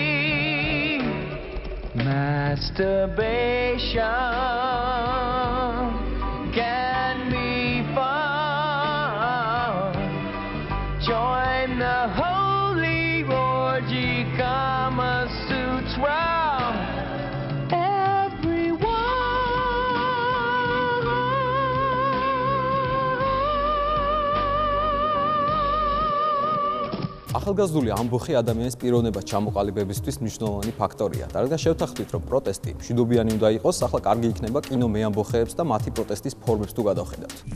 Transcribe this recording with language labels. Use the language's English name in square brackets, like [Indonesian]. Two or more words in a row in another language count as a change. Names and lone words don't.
[English] Masturbation can be fun. Join the holy orgy, Kama Sutra. [Georgian] ახალგაზრდული ამბოხი ადამიანის პიროვნებას ჩამოყალიბებისთვის მნიშვნელოვანი ფაქტორია. რადგან შევთანხმდით, რომ პროტესტი მშვიდობიანი უნდა იყოს, ახლა კარგი იქნება კინო მეამბოხეებს და მათი პროტესტის ფორმებს თუ გადავხედავთ.